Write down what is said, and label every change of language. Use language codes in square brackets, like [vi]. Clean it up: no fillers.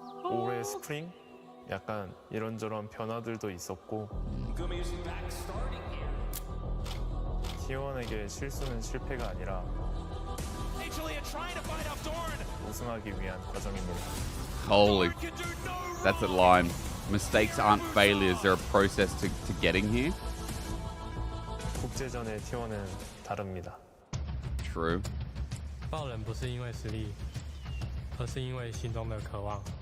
[ko] 올해 스프링 약간 이런저런 변화들도 있었고 T1에게 실수는 실패가 아니라 우승하기 위한 과정입니다. [en] Holy. That's a line. Mistakes aren't failures, they're a process to getting here. [ko] 국제전의 T1은 다릅니다. [en] True. [zh] 爆冷不是因为实力，而是因为心中的渴望。